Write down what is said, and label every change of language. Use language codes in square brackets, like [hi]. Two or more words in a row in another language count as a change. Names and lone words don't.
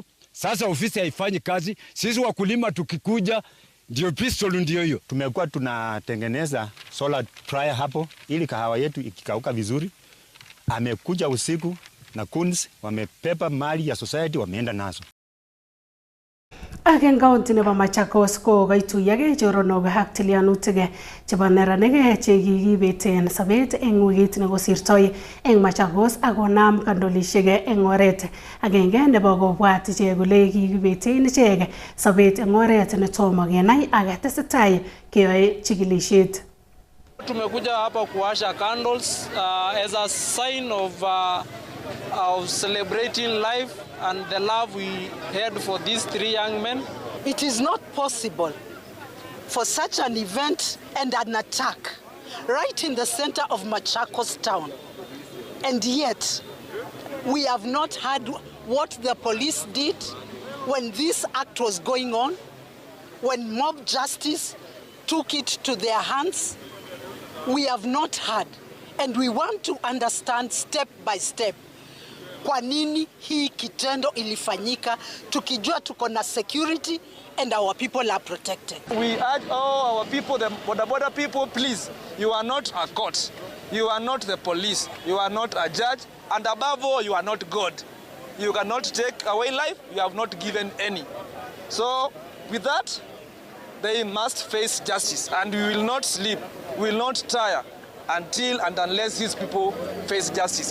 [sw] Sasa ofisi haifanyi kazi. Sisi wakulima tukikuja ndio pistol ndio hiyo. Tumekuwa tunatengeneza solar dryer hapo ili kahawa yetu ikikauka vizuri. Amekuja usiku na kunzi wamepepa mali ya society wameenda nazo. [kln] Agen county nebo Machakos ko kaituyage choronok ak tilyanutik chebo neranik che kikibeten sobet eng wikit nekosirtoi eng Machakos akonam kandolisiek eng oret agenge nebo kobwat ichek kole kikibeten ichek sobet eng oret netomo kenai ak tesetai keyoe chikilisiet. [sw] Tumekuja hapa kuwasha [en] candles as a sign of celebrating life and the love we had for these 3 young men. It is not possible for such an event and an attack right in the center of Machakos town. And yet, we have not heard what the police did when this act was going on, when mob justice took it to their hands. We have not heard, and we want to understand step by step [sw] kwa nini hii kitendo ilifanyika tukijua tuko na [en] security and our people are protected. We urge all our people, the border people, please, you are not a court, you are not the police, you are not a judge, and above all, you are not God. You cannot take away life, you have not given any. So with that, they must face justice, and we will not sleep, we will not tire until and unless these people face justice.